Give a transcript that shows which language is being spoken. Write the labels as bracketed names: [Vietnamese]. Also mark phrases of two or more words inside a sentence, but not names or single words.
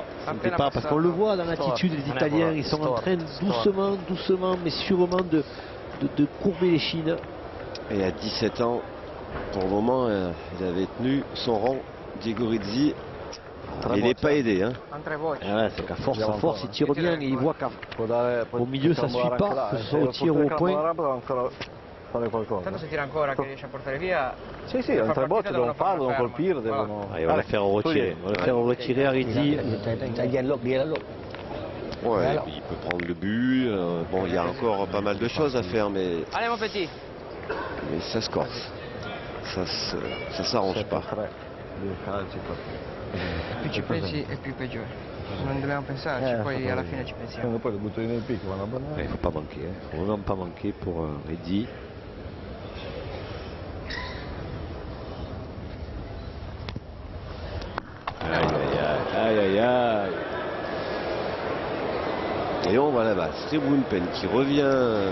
[French] Parce qu'on le voit dans l'attitude des Italiens, ils sont en train doucement, mais sûrement de courber les chines. Et à 17 ans, pour le moment, il avait tenu son rang, Gigoridze. Il n'est pas aidé. C'est qu'à force, il tire bien et il voit qu'au milieu ça ne suit pas, que ce soit au tir ou au point. [Italian] Tanto se tira ancora che riesce a portare via. Sì, un tre botte devono farlo, devono colpire, devono. [French] Il va le faire retirer, Aridzi. Ouais, et puis il peut prendre le but. Bon, il y a encore pas mal de choses à faire, mais. Allez, mon petit. Mais ça se corse. Ça s'arrange pas. [Italian] Più ci pensi e più peggiore. Non dobbiamo pensarci, poi alla fine ci pensiamo. Poi le buttano nel picco, vanno a [French] Il ne faut pas manquer, il faut vraiment pas manquer pour Aridzi. Aïe. Et on va là-bas. Sriwunpen qui revient.